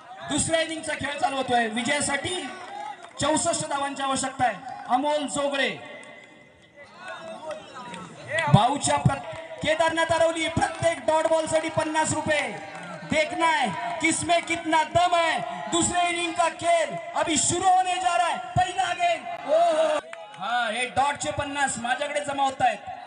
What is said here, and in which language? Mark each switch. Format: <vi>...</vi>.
<mr>दुसऱ्या इनिंगचा खेळ चालू होतोय. विजयासाठी 64 धावांची आवश्यकता आहे. अमोल जोगळे भाऊच्या केदारनाथ आरवली प्रत्येक डॉट बॉल साठी 50 रुपये.</mr> <hi>देखना है किसमें कितना दम है. दूसरे इनिंग का खेल अभी शुरू होने जा रहा है.</hi> <mr>पहिला गेंद, ओहो, हाँ, हे डॉटचे 50 माझ्याकडे जमा होत आहेत.</mr>